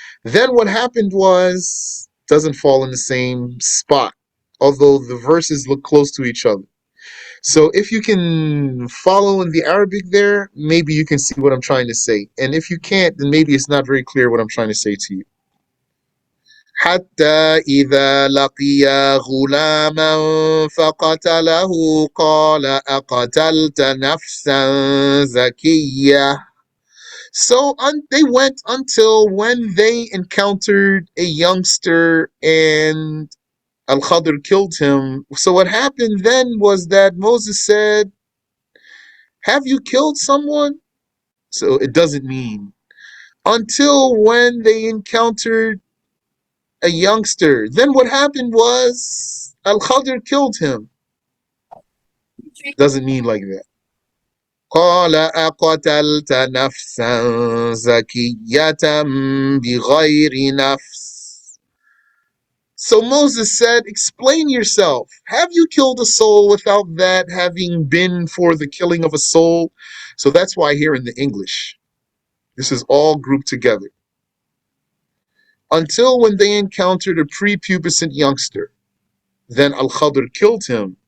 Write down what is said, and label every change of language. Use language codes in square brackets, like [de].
[en] Then what happened was doesn't fall in the same spot, although the verses look close to each other. So if you can follow in the Arabic there, maybe you can see what I'm trying to say. And if you can't, then maybe it's not very clear what I'm trying to say to you. [ar] حتى إذا لقي غلاما فقتله قال أقتلت نفسا زكية. [en] So they went until when they encountered a youngster and Al-Khadr killed him. So what happened then was that Moses said, have you killed someone? So it doesn't mean until when they encountered a youngster. Then what happened was Al-Khadr killed him. Doesn't mean like that. [ar] قال أقتلت نفسا زكية بغير نفس. [en] So Moses said, explain yourself. Have you killed a soul without that having been for the killing of a soul? So that's why here in the English, this is all grouped together. Until when they encountered a prepubescent youngster, then Al-Khadr killed him.